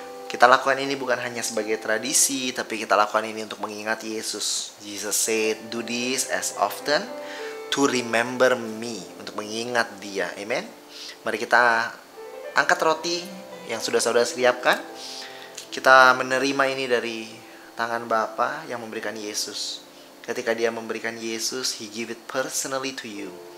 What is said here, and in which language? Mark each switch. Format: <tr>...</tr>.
<id>Kita lakukan ini bukan hanya sebagai tradisi, tapi kita lakukan ini untuk mengingat Yesus.</id> <en>Jesus said, do this as often to remember me.</en> <id>Untuk mengingat dia. Amen. Mari kita angkat roti yang sudah saudara siapkan. Kita menerima ini dari tangan Bapa yang memberikan Yesus. Ketika dia memberikan Yesus,</id> <en>He give it personally to you.</en>